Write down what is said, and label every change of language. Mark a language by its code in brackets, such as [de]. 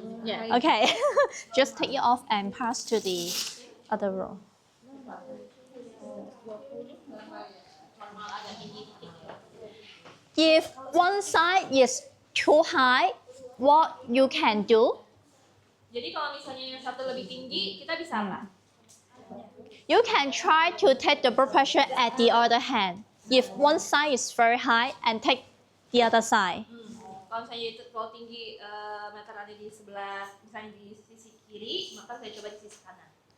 [en] Yeah. Okay, just take it off and pass to the other row. If one side is too high, what you can do? [id] Jadi kalau misalnya yang satu lebih tinggi, kita bisa apa? [en] You can try to take the blood pressure at the other hand. If one side is very high, and take the other side. [id] Kalau misalnya kalau tinggi meter ada di sebelah, misalnya di sisi kiri, maka saya coba di sisi kanan.